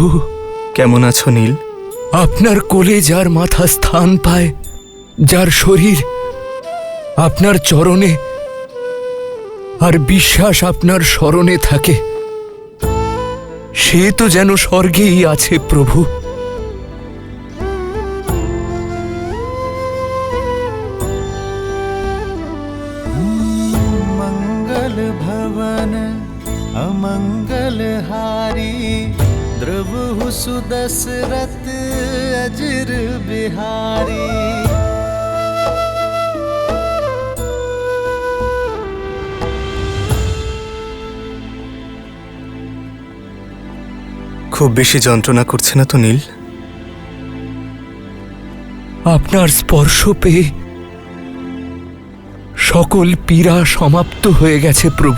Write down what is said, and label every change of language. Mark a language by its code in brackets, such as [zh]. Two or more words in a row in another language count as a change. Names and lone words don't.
[bn] কেমন আছো নীল? আপনার কোলে যার মাথা স্থান পায়, যার শরীর আপনার চরণে আর বিশ্বাস আপনার স্মরণে থাকে, সে তো যেন স্বর্গেই আছে প্রভু। [awa] मंगल भवन अमंगल हारी द्रवहु सुदशरथ अजिर बिहारी। [bn] খুব বেশি যন্ত্রণা করছে না তো নীল? আপনার স্পর্শ পেয়ে সকল পীড়া সমাপ্ত হয়ে গেছে প্রভু।